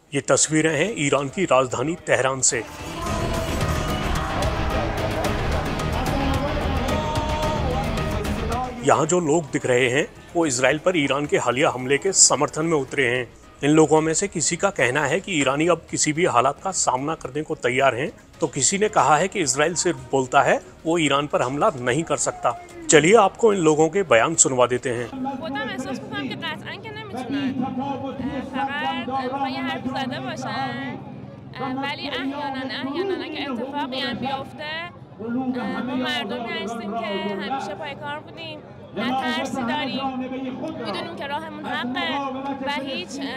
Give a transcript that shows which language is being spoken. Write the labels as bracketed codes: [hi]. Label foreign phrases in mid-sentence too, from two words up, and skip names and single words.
[hi] ये तस्वीरें हैं ईरान की राजधानी तेहरान से। यहाँ जो लोग दिख रहे हैं वो इजराइल पर ईरान के हालिया हमले के समर्थन में उतरे हैं। इन लोगों में से किसी का कहना है कि ईरानी अब किसी भी हालात का सामना करने को तैयार हैं, तो किसी ने कहा है कि इजराइल सिर्फ बोलता है, वो ईरान पर हमला नहीं कर सकता। चलिए आपको इन लोगों के बयान सुनवा देते हैं। [fa] ما مردمی هستیم که همیشه پای کار بودیم، نه ترسی داریم، میدونیم که راهمون حقه و هیچ